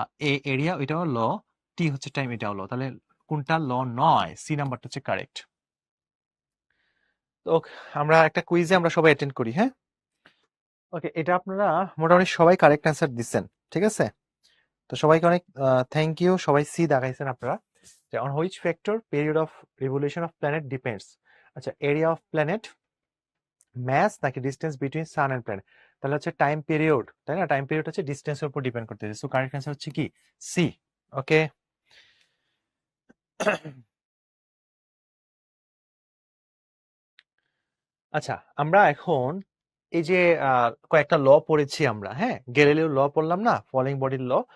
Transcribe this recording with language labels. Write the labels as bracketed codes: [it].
[bn] এ area, এটাও ল। টি হচ্ছে time, এটাও ল। তাহলে কোনটা ল নয়? সি নাম্বারটা হচ্ছে কারেক্ট। তো আমরা একটা কুইজে আমরা সবাই অ্যাটেন্ড করি, হ্যাঁ? ওকে, এটা আপনারা মোটামুটি সবাই কারেক্ট অ্যান্সার দিচ্ছেন, ঠিক আছে? তো সবাইকে অনেক থ্যাংক ইউ। সবাই সি দেখাইছেন আপনারা। [en] যে on which factor period of revolution of planet depends? আচ্ছা, area of planet, mass নাকি distance between sun and planet? [bn] তাহলে হচ্ছে টাইম পিরিয়ড, তাই না? টাইম পিরিয়ড হচ্ছে ডিস্টেন্সের উপর ডিপেন্ড করতেছে। সো কারেক্ট অ্যান্সার হচ্ছে কি সি। ওকে, আচ্ছা আমরা এখন এই যে কয়েকটা ল পড়েছি আমরা, হ্যাঁ, গ্যালিলিও ল পড়লাম না, ফলিং বডির ল।